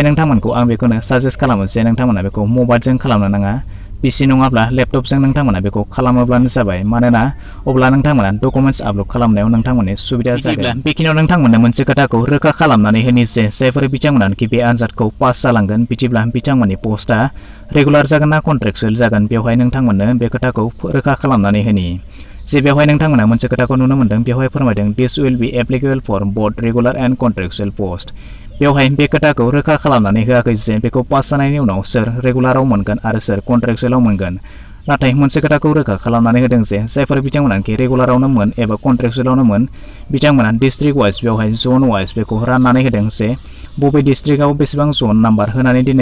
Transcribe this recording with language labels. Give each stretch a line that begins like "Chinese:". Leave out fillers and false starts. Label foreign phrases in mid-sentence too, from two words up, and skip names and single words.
Bodo: नोंथांमोनखौ आं बेखौनो साजेस्ट खालामो जे नोंथांमोना बेखौ मबाइलजों खालामनो नाङा PC नङाब्ला लेपटपजों नोंथांमोना बेखौ खालामोब्लानो जाबाय मानोना अब्ला नोंथांमोना
English: documents upload
Bodo: खालामनायाव नोंथांमोननि सुबिदा जागोन बेखिनियाव नोंथांमोननो मोनसे खोथाखौ रोखा खालामनानै होनि जे जायफोर बिथांमोनाखि बे आनजादखौ पास जालांगोन बिदिब्ला बिथांमोननि पस्टआ रेगुलार जागोन ना कन्ट्रेक्चुएल जागोन बेवहाय नोंथांमोननो बे खोथाखौ रोखा खालामनानै होनि जे बेवहाय नोंथांमोना मोनसे खोथाखौ नुनो मोनदों बेवहाय फोरमायदों
English: this will be applicable for both regular and contractual post
Bodo: बेवहाय बे खोथाखौ रोखा खालामनानै होआखै जे बेखौ पास जानायनि उनाव सोर रेगुलाराव मोनगोन आरो सोर कन्ट्रेक्चुएलाव मोनगोन नाथाय मोनसे खोथाखौ रोखा खालामनानै होदों जे जायफोर बिथांमोनाखि रेगुलारावनो मोन एबा कन्ट्रेक्चुएलावनो मोन बिथांमोना
English: district wise
Bodo: बेवहाय
English: zone wise
Bodo: बेखौ राननानै होदों जे बबे डिस्ट्रिक्टआव बेसेबां
English: zone number
Bodo: होनानै दोननाय